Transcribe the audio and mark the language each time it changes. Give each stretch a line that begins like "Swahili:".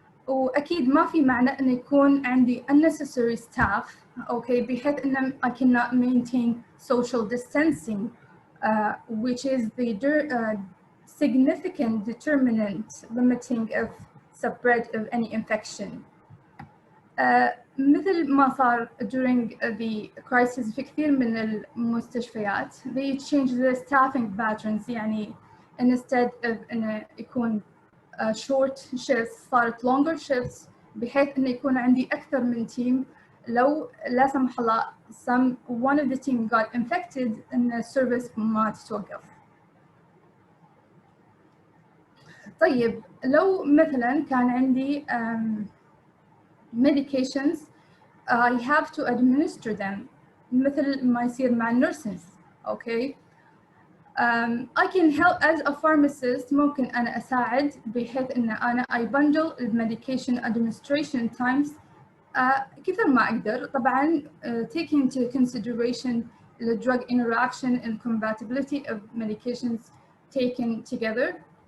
Arabic: واكيد ما في معنى انه يكون عندي
English: unnecessary staff okay
Arabic: بحيث ان
English: I cannot maintain social distancing which is the significant determinant limiting of spread of any infection.
Arabic: مثل ما صار
English: during the crisis
Arabic: في كثير من المستشفيات
English: they change the staffing patterns
Arabic: يعني
English: instead of
Arabic: إنه يكون
English: short shifts
Arabic: صارت
English: longer shifts
Arabic: بحيث إنه يكون عندي أكثر من team لو لا سمح الله
English: one of the team got infected
Arabic: إن السيرفيس ما تتوقف. طيب لو مثلا كان عندي
English: medications I have to administer them
Arabic: مثل ما يصير مع
English: nurses okay I can help as a pharmacist
Arabic: ممكن أنا أساعد بحيث إن أنا
English: I bundle medication administration times
Arabic: كثر ما أقدر طبعاً
English: taking into consideration the drug interaction and compatibility of medications taken together.